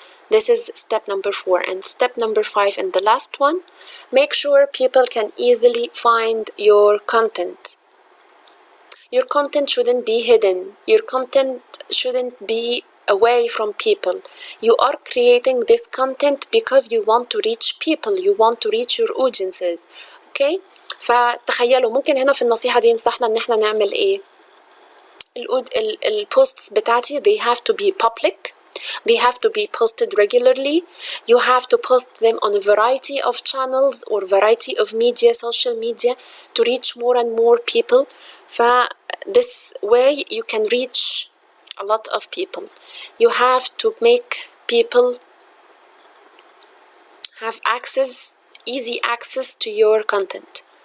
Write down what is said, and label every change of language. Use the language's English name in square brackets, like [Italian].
[English] This is step number 4. And step number 5 and the last one, make sure people can easily find your content. Your content shouldn't be hidden. Your content shouldn't be away from people. You are creating this content because you want to reach people. You want to reach your audiences. Okay? [Arabic] فتخيلوا ممكن هنا في النصيحة دي نصحنا ان احنا نعمل ايه؟ البوستس بتاعتي [English] they have to be public. They have to be posted regularly. You have to post them on a variety of channels or variety of media, social media, to reach more and more people. This way you can reach a lot of people. You have to make people have easy access to your content.